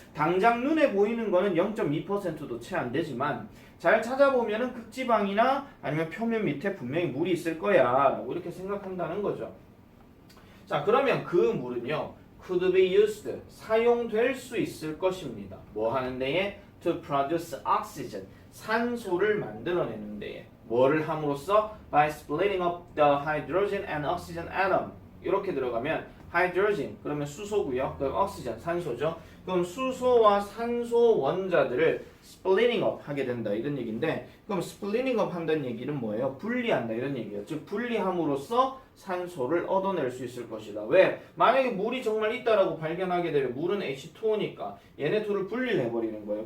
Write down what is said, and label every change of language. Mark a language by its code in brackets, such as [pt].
[ko] 당장 눈에 보이는 거는 0.2%도 채 안 되지만 잘 찾아보면은 극지방이나 아니면 표면 밑에 분명히 물이 있을 거야 라고 이렇게 생각한다는 거죠. 자, 그러면 그 물은요 [en] could be used [ko] 사용될 수 있을 것입니다. 뭐 하는 데에? [en] to produce oxygen [ko] 산소를 만들어내는 데에 뭐를 함으로써? [en] by splitting up the hydrogen and oxygen atom [ko] 이렇게 들어가면 [en] hydrogen [ko] 그러면 수소고요. 그럼 oxygen 산소죠. 그럼 수소와 산소 원자들을 splitting up 하게 된다 이런 얘기인데 그럼 splitting up 한다는 얘기는 뭐예요? 분리한다 이런 얘기예요. 즉 분리함으로써 산소를 얻어낼 수 있을 것이다. 왜? 만약에 물이 정말 있다라고 발견하게 되면 물은 H2O니까 얘네 둘을 분리를 해버리는 거예요.